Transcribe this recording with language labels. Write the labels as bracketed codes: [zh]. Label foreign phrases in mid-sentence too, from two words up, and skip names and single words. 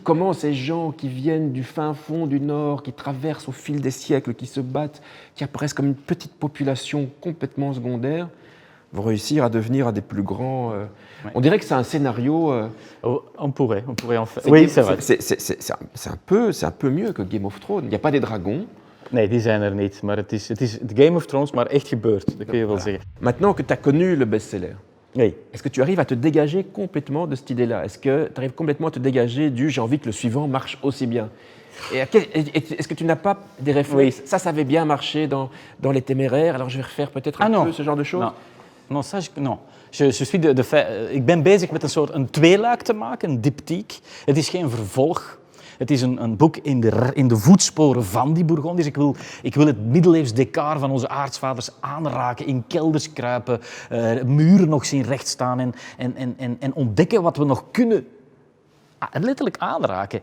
[fr] Comment ces gens qui viennent du fin fond du Nord, qui traversent au fil des siècles, qui se battent, qui apparaissent comme une petite population complètement secondaire, vont réussir à devenir des plus grands... On dirait que c'est un scénario... On pourrait en faire. Oui, c'est vrai. C'est un peu mieux que Game of Thrones. Il n'y a pas des dragons. [nl] Nee, die zijn er niet. Maar het is Game of Thrones, maar echt gebeurd. Dat kun je wel zeggen. [fr] Maintenant que tu as connu le best-seller, oui. Est-ce que tu arrives à te dégager complètement de cette idée-là? Est-ce que tu arrives complètement à te dégager du « j'ai envie que le suivant marche aussi bien » Et est-ce que tu n'as pas des réflexes? Ça avait bien marché dans les Téméraires, alors je vais refaire peut-être un peu ce genre de choses? Non, [nl] ik ben bezig met een tweeluik te maken, een diptyque. Het is geen vervolg. Het is een boek in de voetsporen van die Bourgondiërs. Ik wil het middeleeuws decor van onze aartsvaders aanraken, in kelders kruipen, muren nog zien rechtstaan en ontdekken wat we nog kunnen letterlijk aanraken.